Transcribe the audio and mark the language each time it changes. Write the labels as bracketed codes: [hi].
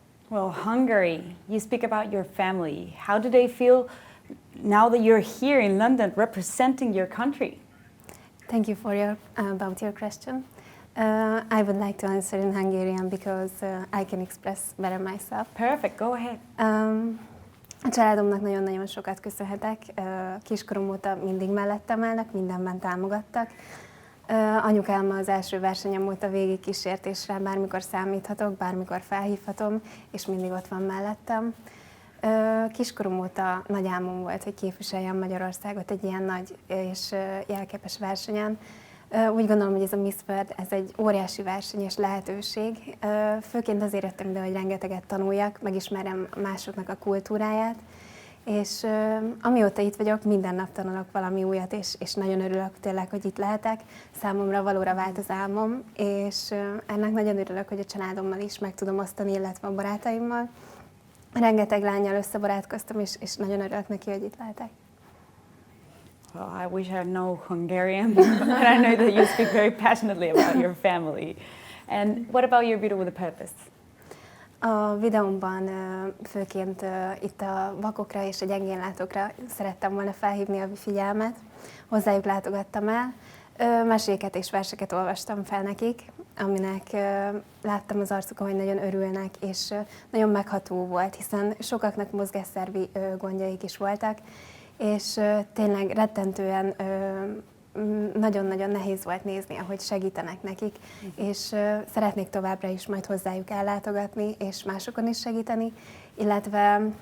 [en] Well, Hungary, you speak about your family. How do they feel now that you're here in London representing your country? Thank you for your question. I would like to answer in Hungarian because I can express better myself. Perfect, go ahead. [hu] A családomnak nagyon-nagyon sokat köszönhetek. Kiskorom óta mindig mellettem állnak, mindenben támogattak. Anyukám az első versenyem óta végig kísért, és rá bármikor számíthatok, bármikor felhívhatom, és mindig ott van mellettem. Kiskorom óta nagy álmom volt, hogy képviseljem Magyarországot egy ilyen nagy és jelképes versenyen. Úgy gondolom, hogy ez a Miss World, ez egy óriási verseny és lehetőség. Főként azért jöttem ide, hogy rengeteget tanuljak, megismerjem másoknak a kultúráját, és amióta itt vagyok, minden nap tanulok valami újat, és nagyon örülök tényleg, hogy itt lehetek. Számomra valóra vált az álmom, és ennek nagyon örülök, hogy a családommal is meg tudom osztani, illetve a barátaimmal. Rengeteg lánnyal összebarátkoztam, és nagyon örülök neki, hogy itt lehetek. [en] Well, I wish I know Hungarian, but I know that you speak very passionately about your family. And what about your video with a purpose? [hu] A videómban főként itt a vakokra és a gyengénlátókra szerettem volna felhívni a figyelmet. Hozzájuk látogattam el, meséket és verseket olvastam fel nekik, aminek láttam az arcukon, hogy nagyon örülnek, és nagyon megható volt, hiszen sokaknak mozgásszervi gondjaik is voltak, és tényleg rettentően nagyon-nagyon nehéz volt nézni, ahogy segítenek nekik, és szeretnék továbbra is majd hozzájuk ellátogatni, és másokon is segíteni, illetve